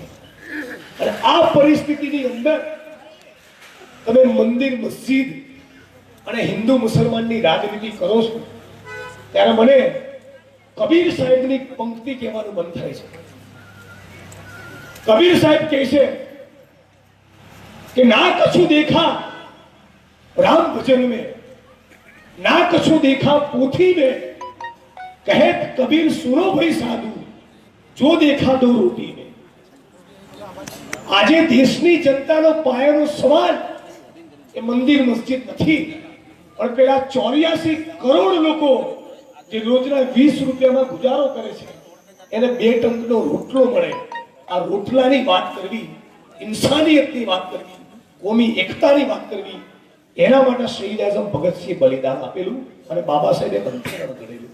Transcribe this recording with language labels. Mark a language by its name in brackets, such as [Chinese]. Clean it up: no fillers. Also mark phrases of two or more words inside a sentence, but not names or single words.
[Gujarati] અને આ પરિસ્થિતિની અંદર તમે મંદિર, મસ્જિદ અને હિન્દુ મુસલમાનની રાજનીતિ કરો છો ત્યારે મને કબીર સાહેબની પંક્તિ કહેવાનું મન થાય છે. કબીર સાહેબ કહે છે [Hindi] कि ना कछु देखा राम भजन में, ना कछु देखा पोथी में, कहत कबीर सुनो भाई साधु जो देखा दो रोटी में. [Gujarati] આજે દેશની જનતાનો પાયાનો સવાલ એ મંદિર મસ્જિદ નથી, પણ પેલા 84 કરોડ લોકો જે રોજના 20 રૂપિયામાં ગુજારો કરે છે એને 2 ટંકનો રોટલો મળે. આ રોટલાની વાત કરવી, ઇન્સાનિયતની વાત કરવી, કોમી એકતાની વાત કરવી, એના માટે શહીદ આઝમ ભગતસિંહ બલિદાન આપેલું અને બાબા સાહેબે બંધારણ કરેલું.